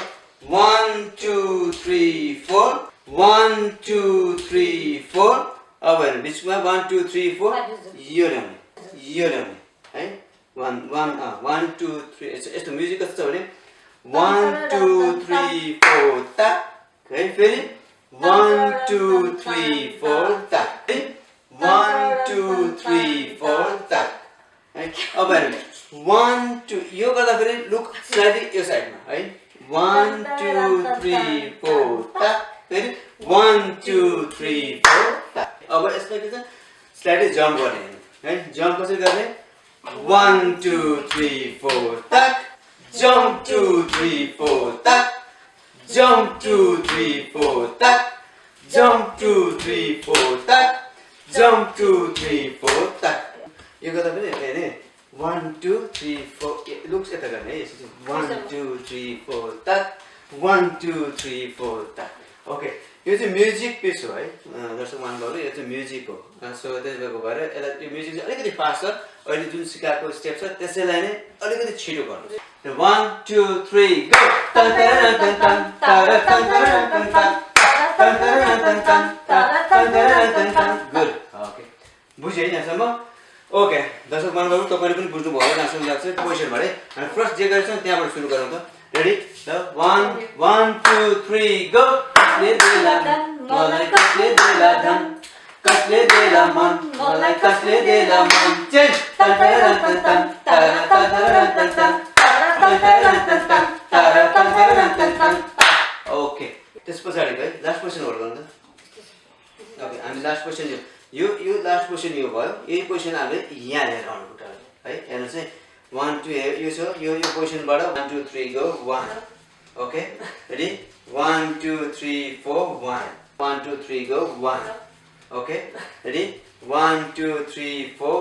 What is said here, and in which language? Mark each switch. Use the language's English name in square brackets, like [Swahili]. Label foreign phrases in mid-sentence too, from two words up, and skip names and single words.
[Nepali] 1 2 3 4 1 2 3 4 अब हेर्नु बिचमा 1 2 3 4 यो ल्याउने है 1 2 3 यस्तो म्युजिक कस्तो छ भने 1 2 3 4 ताक है। फेरि 1 2 3 4 ताक है 1 2 3 4 ताक है। अब हेर्नु 1 2 यो गर्दाखेरि [English] look slidely [Nepali] यो साइडमा है 1 2 3 4 ताक फेरि 1 2 3 4 ताक। अब यसमा के छ स्लाइडली जम्प गर्ने है। जम्प कसरी गर्ने 1 2 3 4 ताक जम्प 2 3 4 ताक जम्प 2 3 4 ताक जम्प 2 3 4 ताक जम्प 2 3 4 ताक। यो गर्दा पनि हेर्ने 1 2 3 4 लुक्स यता गर्ने है यसरी 1 2 3 4 ताक 1 2 3 4 ताक। ओके यो चाहिँ [English] music piece [Nepali] हो है दर्शक महानुभावहरू यो चाहिँ म्युजिक हो सो त्यसले भएर यसलाई यो म्युजिक चाहिँ अलिकति फास्ट छ अहिले जुन सिकाएको स्टेप छ त्यसैलाई नै अलिकति छिटो गर्नु 1 2 3 गो तन तन तन तन तर तन तन तन तन तन तन तन तन [English] good okay [Nepali] बुझ्यो है यहाँसम्म ओके दर्शक महानुभावहरू तपाईले पनि बुझ्नु भयो जस्तो लाग्छ पोजिसनबाट है हामी फर्स्ट जे गर्छौँ त्यहाँबाट सुरु गरौँ त रेडी 1 1 2 3 गो कसले देला मलाई कसले देला धन कसले देला मन मलाई कसले देला मन चेन्ज तन तन तन तन तर तन तन तन तन ओके त्यस पछाडिको है [English] last position hold [Nepali] गर्नु त ओके हामी [English] last position [Nepali] यो [English] last position [Nepali] यो भयो यही पोजिसन हामीले यहाँ लिएर आउनु खुट्टाले है हेर्नुहोस् है 1 2 यो छ यो पोजिसनबाट 1 2 3 गो 1 [English] okay ready [Nepali] 1 2 3 4 1 1 2 3 गो 1 [English] okay ready [Nepali] 1 2 3 4